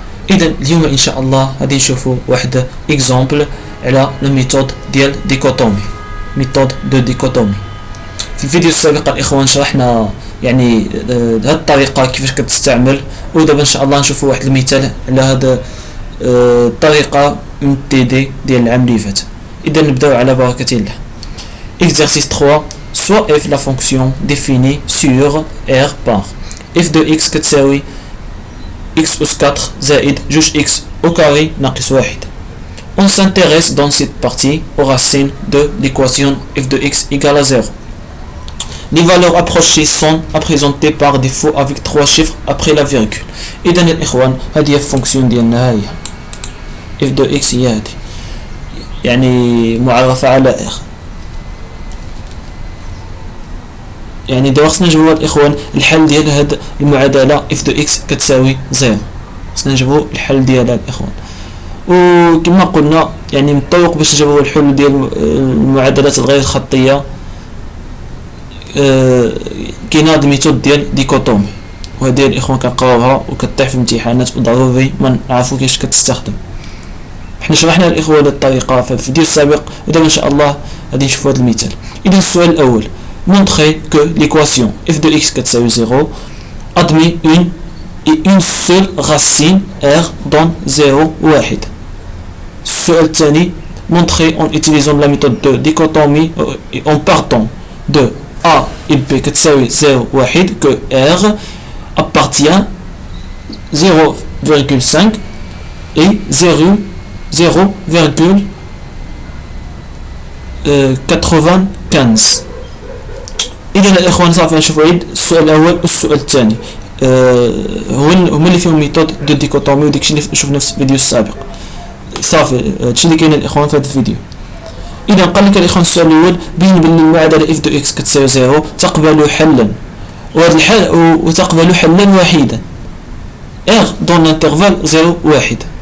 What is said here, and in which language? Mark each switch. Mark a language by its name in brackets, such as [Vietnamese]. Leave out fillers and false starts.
[Arabic] إذا اليوم إن شاء الله غادي نشوفوا واحد إكزامبل على الميثود ديال ديكوتومي، ميثود دو ديكوتومي. في الفيديو السابق الإخوان شرحنا يعني هاد الطريقة كيفاش كتستعمل، ودابا إن شاء الله نشوفوا واحد المثال على هاد الطريقة من تي دي ديال العام اللي فات. إذا نبداو على بركة الله. [French] Exercice 3. Soit f la fonction définie sur R par f de x [Arabic] كتساوي [French] x [Arabic] أس 4 زائد جوج [French] x au carré [Arabic] ناقص واحد. [French] On s'intéresse dans cette partie aux racines de l'équation f de x égale à 0. Les valeurs approchées sont représentées par défaut avec 3 chiffres après la virgule. [Arabic] إذن الإخوان هذه الفونكسيون ديالنا هي f de x هي هذه، يعني معرفة على R. يعني دابا خصنا نجيبو الاخوان الحل ديال هاد المعادله اف دو اكس كتساوي 0. خصنا نجيبو الحل ديالها الاخوان، وكما قلنا يعني من الطرق باش نجيبو الحل ديال المعادلات الغير خطيه كاينه هاد الميثود ديال ديكوتومي، وهذه الاخوان كنقراوها وكطيح في الامتحانات وضروري ما نعرفو كيفاش كتستخدم. حنا شرحنا الاخوان هاد الطريقه في الفيديو السابق، ودابا ان شاء الله غادي نشوفو هاد المثال. اذا السؤال الاول: [French] montrer que l'équation f de x [Arabic] كتساوي [French] 0 admet une seule racine r dans 0 [Arabic] واحد. السؤال الثاني: [French] montrer en utilisant la méthode de dichotomie en partant de a et b [Arabic] كتساوي [French] 0 واحد que r appartient 0,5 et 0,95. [Arabic] إذا الإخوان صافي نشوفوا عيد السؤال الأول والسؤال الثاني هما اللي فيهم ميثود دو ديكوتومي، وداكشي اللي شفنا في الفيديو السابق. صافي هادشي اللي كاين الإخوان في هذا الفيديو. إذا قال لك الإخوان السؤال الأول: بين بلي المعادلة اف دو اكس كتساوي 0 تقبل حلا، وهذا الحل وتقبل حلا وحيدا ار دون انترفال 0 1.